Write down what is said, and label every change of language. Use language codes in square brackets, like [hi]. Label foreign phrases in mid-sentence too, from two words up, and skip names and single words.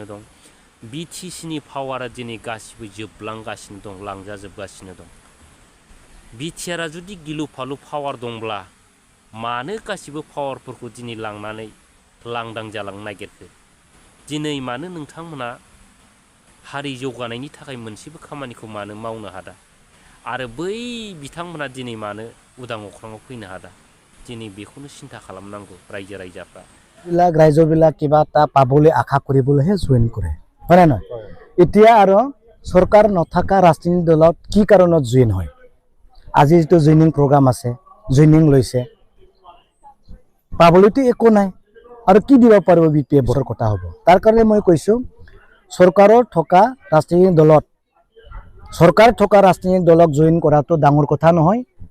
[brx] दं बिटिसिनि पावारा दिनै गासिबो जोबलांगासिनो दं लांजाजोबगासिनो दं बिटिआरआ जुदि गिलु फालु पावार दंब्ला मानो गासिबो पावारफोरखौ दिनै लांनानै लांदां जालांनो नागिरखो दिनै मानो नोंथांमोना हारि जौगानायनि थाखाय मोनसेबो खामानिखौ मानो मावनो हादा आरो बै बिथांमोना दिनै मानो उदां अख्राङाव फैनो हादा दिनै बेखौनो सिन्था खालामनांगौ रायजो राजाफ्रा [as] বিলাক ৰাইজবিলাক কিবা এটা পাবলৈ আশা কৰিবলৈহে জইন কৰে হয় না এতিয়া আৰু চৰকাৰ নথকা ৰাজনৈতিক দলত কি কাৰণত জইন হয় আজি যেটো জইনিং প্ৰগ্ৰাম আছে জইনিং লৈছে পাবলৈতো একো নাই আৰু কি দিব পাৰিব বিপিএফ ভোটৰ কথা হ'ব তাৰ কাৰণে মই কৈছো চৰকাৰৰ থকা ৰাজনৈতিক দলত চৰকাৰ থকা ৰাজনৈতিক দলক জইন কৰাটো ডাঙৰ কথা নহয়